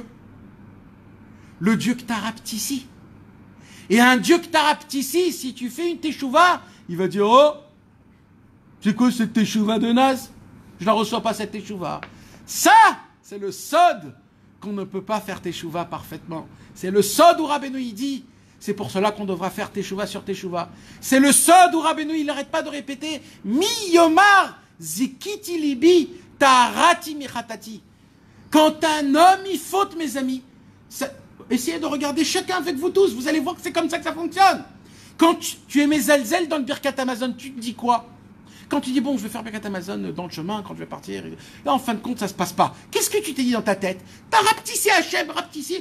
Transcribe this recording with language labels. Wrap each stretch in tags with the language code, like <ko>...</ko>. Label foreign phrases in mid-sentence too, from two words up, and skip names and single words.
<fr>Le Dieu que tu as rapetissé. Et un Dieu que tu as rapetissé, si tu fais une teshuva, il va dire, oh, c'est quoi cette teshuva de naze? Je la reçois pas cette teshuva. Ça, c'est le sod qu'on ne peut pas faire teshuva parfaitement. C'est le sod où Rabbeinu il dit, c'est pour cela qu'on devra faire teshuva sur teshuva. C'est le sod où Rabbeinu il n'arrête pas de répéter,</fr> <he>מי יאמר זכיתי לבי טהרתי מחטאתי.</he> <fr>Quand un homme il faute, mes amis, essayez de regarder chacun avec vous tous, vous allez voir que c'est comme ça que ça fonctionne. Quand tu es mes zalzel dans le</fr> <he>ברכת המזון,</he> <fr>tu te dis quoi? Quand tu dis, bon, je vais faire</fr> <he>ברכת המזון</he> <fr>dans le chemin, quand je vais partir, et là, en fin de compte, ça se passe pas. Qu'est-ce que tu t'es dit dans ta tête? T'as rapetissé Hachem, rapetissé.</fr>